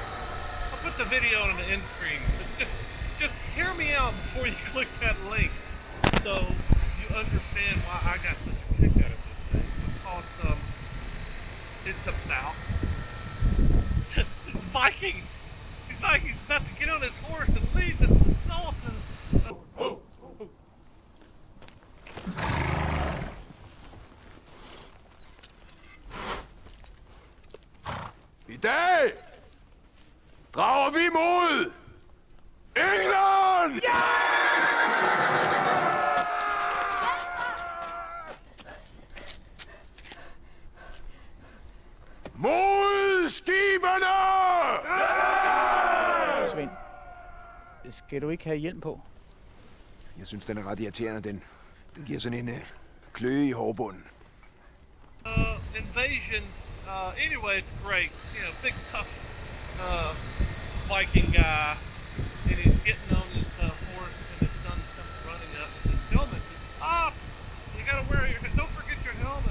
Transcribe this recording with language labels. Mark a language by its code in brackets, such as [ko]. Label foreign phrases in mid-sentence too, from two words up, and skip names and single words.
[en] I'll put the video on the end screen. So just hear me out before you click that link, so you understand why I got such a kick out of this thing. Because it's about this Vikings. These Vikings about to get on his horse and lead this assault. [da] I dag drager vi mod England! Mod skibene! Svend, skal du ikke have hjelm på? Jeg synes, den er ret irriterende, den. Den giver sådan en kløe i hårbunden. [en] Invasion. Anyway, it's great. Big tough Viking guy, and he's getting on his horse, and his son comes running up with his helmet. Says, "Stop! You gotta wear your. Don't forget your helmet."